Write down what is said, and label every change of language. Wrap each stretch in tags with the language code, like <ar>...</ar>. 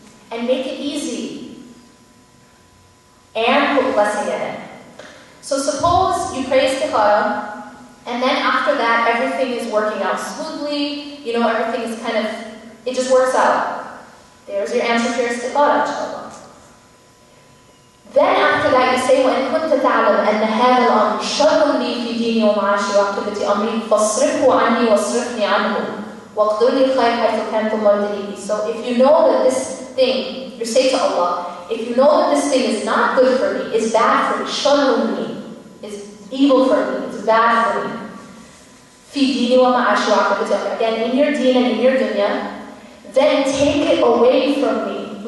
<en>And make it easy. And put blessing in it. So suppose you pray istikhara, and then after that everything is working out smoothly, everything is it just works out. There's your answer to your istikhara, inshallah. Then after that you say,</en> <ar>وَإِن كُنْتَ تَعْلَمْ أَنَّ هَذَا الْأَمْرَ شَرٌّ لِي فِي دِينِي وَمَعَاشِي وَعَاقِبَةِ أَمْرِي فَاصْرِفْهُ عَنِّي وَاصْرِفْنِي عَنْهُ وَاقْدِرْ لِي الْخَيْرَ حَيْثُ كَانَ ثُمَّ ارْضِنِي بِهِ.</ar> <en>So if you know that this thing, you say to Allah, if you know that this thing is not good for me, is bad for me,</en> <ar>sharrun li,</ar> <en>is evil for me, it's bad for me,</en> <ar>fi dini wa ma'ashi wa aqibati amri,</ar> <en>again, in your deen and in your dunya, then take it away from me.</en>